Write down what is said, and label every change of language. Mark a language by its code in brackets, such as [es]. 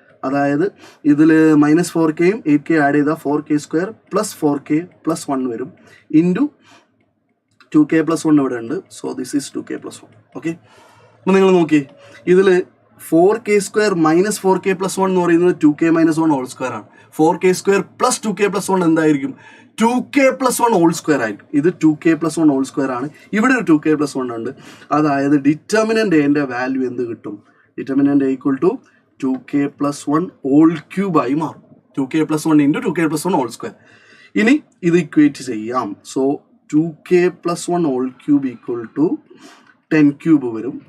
[ml] അതായത് ഇതിൽ -4kയും 8k add ചെയ്താൽ 4k² + 4k + 1 വരും. [en] into 2k + 1 [ml] ഇവിടെ ഉണ്ട്. [en] So this is 2k + 1. [ml] Okay, അപ്പോൾ നിങ്ങൾ നോക്കി, ഇതിൽ 4k² - 4k + 1 എന്ന് പറയുന്നത് 2k - 1 ഹോൾ സ്ക്വയർ ആണ്. 4k² + 2k + 1 എന്തായിരിക്കും? [en] 2k plus 1 whole square [ml] ആയിരിക്കും. ഇത് [en] 2k plus 1 whole square [ml] ആണ്. ഇവിടെ ഒരു 2k plus 1 ഉണ്ട്. അതായത് ഡിറ്റർമിനന്റ് എന്റെ വാല്യൂ എന്ത് കിട്ടും? [en] determinant equal to 2k plus 1 whole cube [ml] ആയി മാറും. [en] 2k plus 1 into 2k plus 1 whole square. [ml] ഇനി ഇത് ഇക്വേറ്റ് ചെയ്യാം. [en] so 2k plus 1 whole cube equal to 10 cube [ml] വരും.